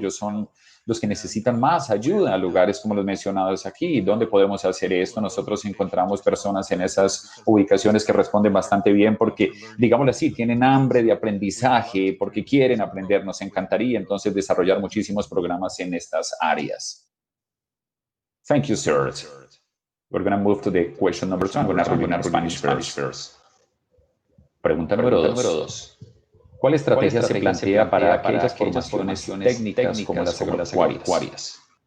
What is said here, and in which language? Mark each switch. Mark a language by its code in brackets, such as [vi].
[es] Ellos son los que necesitan más ayuda. Lugares como los mencionados aquí, ¿dónde podemos hacer esto? Nosotros encontramos personas en esas ubicaciones que responden bastante bien, porque, digámoslo así, tienen hambre de aprendizaje, porque quieren aprender. Nos encantaría entonces desarrollar muchísimos programas en estas áreas. [en] Thank you, sir. We're going to move to the question number 2. I'm going to read in Spanish first. [es] Pregunta número 2. ¿Cuál estrategia se plantea para aquellas formaciones técnicas como las agropecuarias?